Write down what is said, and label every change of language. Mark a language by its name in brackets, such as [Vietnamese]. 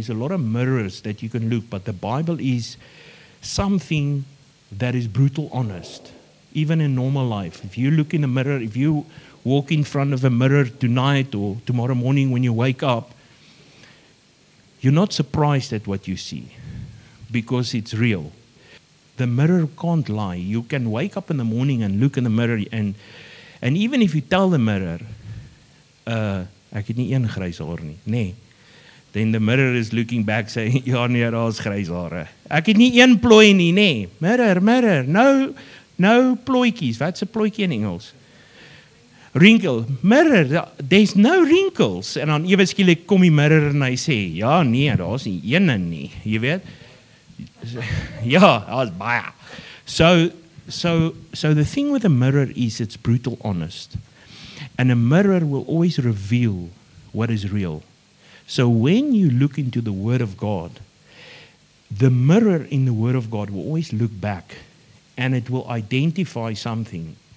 [English] There's a lot of mirrors that you can look, but the Bible is something that is brutal honest. Even in normal life, if you look in the mirror, if you walk in front of a mirror tonight or tomorrow morning when you wake up, you're not surprised at what you see because it's real. The mirror can't lie. You can wake up in the morning and look in the mirror and even if you tell the mirror, [Afrikaans] ek het nie een grys haar nie, nee. [English] Then the mirror is looking back saying, [Afrikaans] ja nee, daar's grys hare. Ek het nie een plooi nie, nee. Mirror, no plooitjies. Wat's 'n plooitjie in Engels? Wrinkle. [English] Mirror, there's no wrinkles. [Afrikaans] En dan ewe skielik kom die mirror en hy sê, ja nee, daar's nie een nie, jy weet. Ja, daar's baie. [English] So the thing with a mirror is it's brutal honest. And a mirror will always reveal what is real. So when you look into the Word of God, the mirror in the Word of God will always look back and it will identify something.